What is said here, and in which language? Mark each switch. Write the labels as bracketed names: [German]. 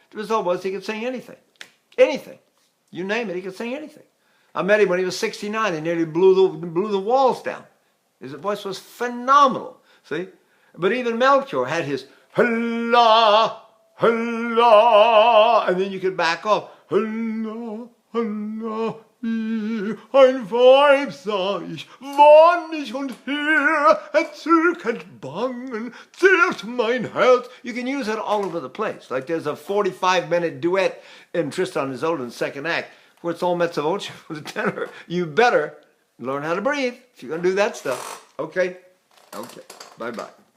[English] The result was he could sing anything. Anything. You name it, he could sing anything. I met him when he was 69. He nearly blew the walls down. His voice was phenomenal. See? But even Melchior had his Halla, halla, and then you could back off. [German] Halla, halla, ein Weib sah ich, wonnig und hier, entzückend bangen, zehrt mein Herz. [English] You can use it all over the place. Like there's a 45-minute duet in Tristan and Isolde's second act, where it's all mezzo voce for the tenor. You better learn how to breathe if you're going to do that stuff. Okay? Okay. Bye-bye.